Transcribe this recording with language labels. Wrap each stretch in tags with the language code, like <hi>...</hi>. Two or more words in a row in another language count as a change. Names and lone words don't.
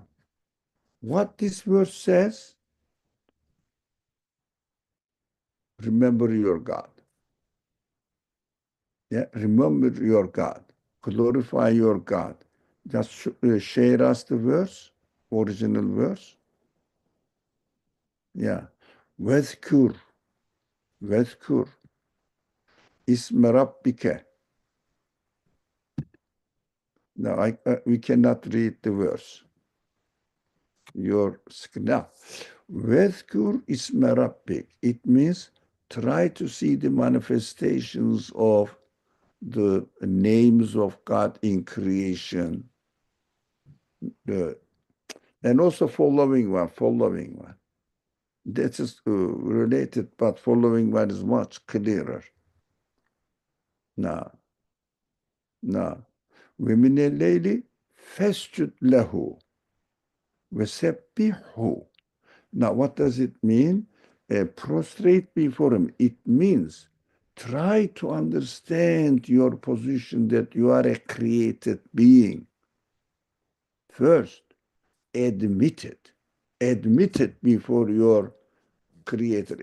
<en>What this verse says, remember your God. Yeah, remember your God. Glorify your God. Just share us the verse, original verse. Yeah.</en> <ar>وَاذْكُرْ وَاذْكُرْ اسْمَ رَبِّكَ.</ar> <en>Now, we cannot read the verse. Your now,</en> <ar>وَاذْكُرْ اسْمَ رَبِّكَ.</ar> <en>It means try to see the manifestations of the names of God in creation, and also following one. That is related, but following one is much clearer. Now, Now,</en> <ar>وَمِنَ اللَّيْلِ فَاسْجُدْ لَهُ وَسَبِّحْهُ.</ar> <en>Now, what does it mean? Prostrate before him. It means try to understand your position that you are a created being. First, admit it. Admit it before your creator.</en>